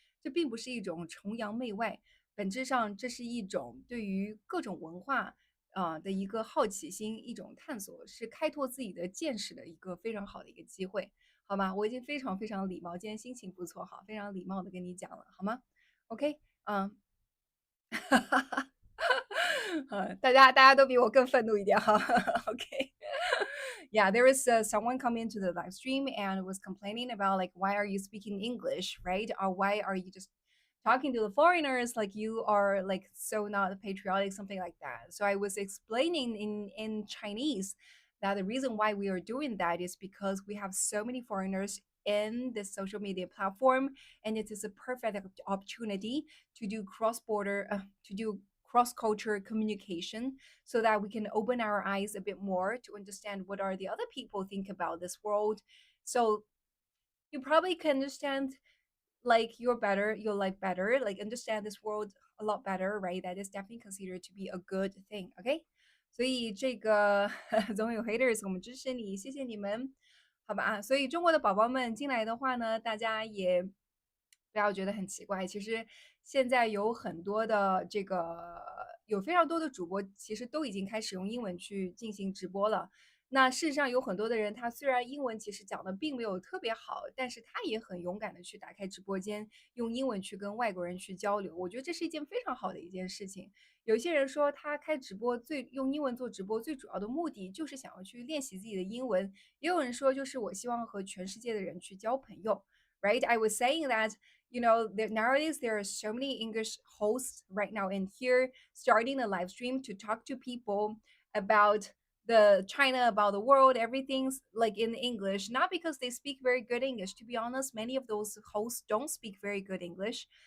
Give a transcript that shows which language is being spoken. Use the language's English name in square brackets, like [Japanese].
[Chinese] 这并不是一种崇洋媚外，本质上这是一种对于各种文化的一个好奇心，一种探索，是开拓自己的见识的一个非常好的一个机会，好吗？我已经非常礼貌，今天心情不错哈，非常礼貌的跟你讲了，好吗？OK，嗯，大家都比我更愤怒一点哈。 [English] OK，yeah, there was someone coming to the live stream and was complaining about like why are you speaking English, right? Or why are you just talking to the foreigners like you are like so not patriotic, something like that. So I was explaining in Chinese that the reason why we are doing that is because we have so many foreigners in this social media platform, and it is a perfect opportunity to do to do cross culture communication so that we can open our eyes a bit more to understand what are the other people think about this world. So you probably can understand like you're better, you'll like better, like understand this world a lot better, right? That is definitely considered to be a good thing. [Chinese] OK，所以这个总有 haters，我们支持你，谢谢你们，好吧？所以中国的宝宝们进来的话呢，大家也不要觉得很奇怪。其实现在有很多的这个有非常多的主播，其实都已经开始用英文去进行直播了。那事实上有很多的人，他虽然英文其实讲的并没有特别好，但是他也很勇敢的去打开直播间，用英文去跟外国人去交流。我觉得这是一件非常好的一件事情。有些人说他开直播用英文做直播最主要的目的就是想要去练习自己的英文，也有人说就是我希望和全世界的人去交朋友。 [English] Right? I was saying that nowadays there are so many English hosts right now in here starting a live stream to talk to people about the China, about the world, everything's like in English, not because they speak very good English. To be honest, many of those hosts don't speak very good English.